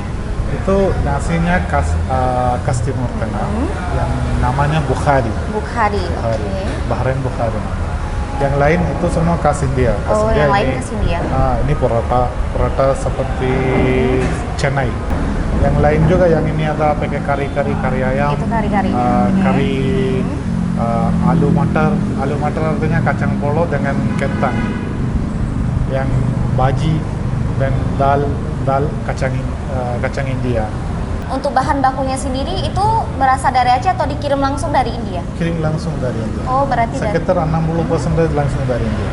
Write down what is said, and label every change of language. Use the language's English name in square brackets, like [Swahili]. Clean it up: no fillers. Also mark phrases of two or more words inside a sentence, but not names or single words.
[Indonesian] Itu nasinya khas Timur Tengah, yang namanya Bukhari. Bukhari, Bukhari. oke. Bahrain Bukhari. Yang lain itu semua khas India. Oh, yang lain khas India. Ini paratha seperti Chennai. Yang lain juga, yang ini ada pakai kari ayam. Itu kari-kari. Kari alu matar. Alu matar artinya kacang polo dengan kentang. Yang baji dan dal kacang India. Untuk bahan bakunya sendiri itu berasal dari Aceh atau dikirim langsung dari India? Kirim langsung dari India. Oh, berarti dari... Sekitar 60% langsung dari India.